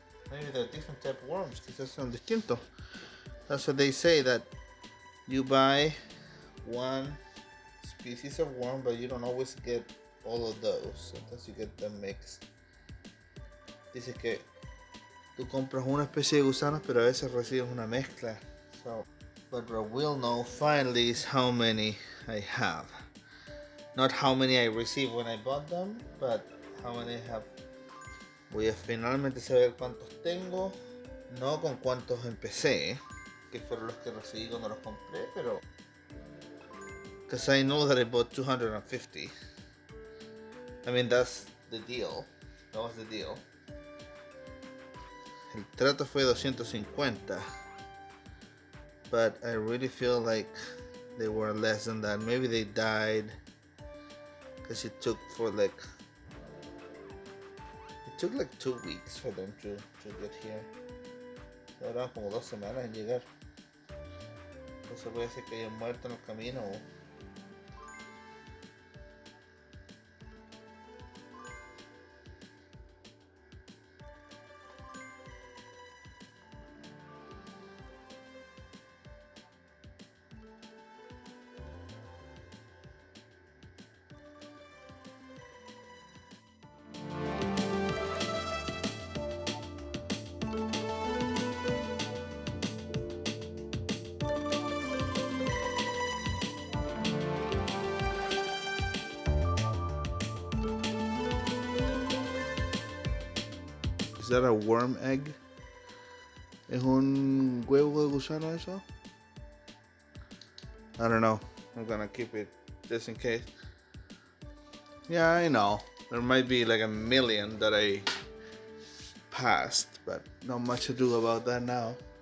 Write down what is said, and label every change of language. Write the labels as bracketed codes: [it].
[en] Maybe they're different type of worms, [es] quizás son distintos. [en] That's what they say, that you buy one species of worm, but you don't always get all of those. Sometimes you get them mixed. [es] Dice que tú compras una especie de gusanos, pero a veces recibes una mezcla. [en] So, but what we'll know finally is how many I have. Not how many I received when I bought them, but how many I have. [es] Voy a finalmente saber cuántos tengo, no con cuántos empecé, que fueron los que recibí cuando los compré, pero [en] because I know that I bought 250. I mean, that's the deal. That was the deal. [es] El trato fue 250. [en] But I really feel like they were less than that. Maybe they died because it took like 2 weeks for them to get here. [es] Ahora como 2 semanas en llegar. Entonces puede ser que hayan muerto en el camino [en] Is that a worm egg? [es] ¿Es un huevo de gusano eso? [en] I don't know. I'm gonna keep it just in case. Yeah, I know. There might be like a million that I passed, but not much to do about that now.